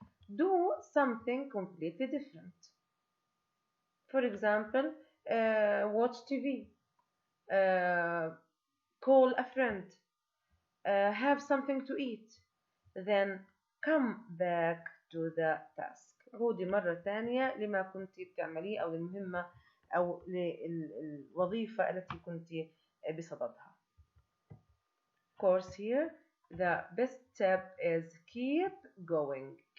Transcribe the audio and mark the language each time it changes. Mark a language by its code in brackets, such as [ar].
[en] Do something completely different. For example, watch TV, call a friend, have something to eat, then come back to the task. [ar] عودي مرة ثانية لما كنت بتعمليه أو المهمة أو للوظيفة التي كنت بصددها. [en] Of course, here the best step is keep going.